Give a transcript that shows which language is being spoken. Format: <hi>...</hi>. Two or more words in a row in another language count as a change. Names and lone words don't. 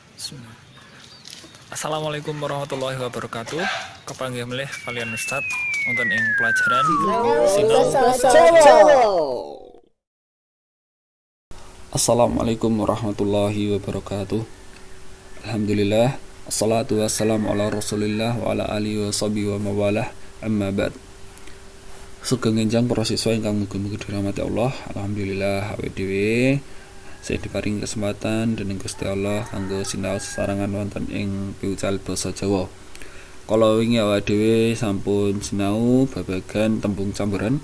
<ar>Bismillah. السلام عليكم ورحمة الله وبركاته.</ar> <jv>Kepanggih melih kalian Ustaz wonten ing pelajaran sinau.</jv> <ar>السلام عليكم ورحمة الله وبركاته. الحمد لله، الصلاة والسلام على رسول الله وعلى آله وصحبه وموالاه. أما بعد.</ar> <jv>Sugeng enjang para siswa ingkang mugi-mugi dirahmati Allah. Alhamdulillah awake dhewe saya diparingi kesempatan dening Gusti Allah kanggo sinau sesarengan wonten ing piwucal basa Jawa. Kala wingi awake dhewe sampun sinau babagan tembung campuran.</jv>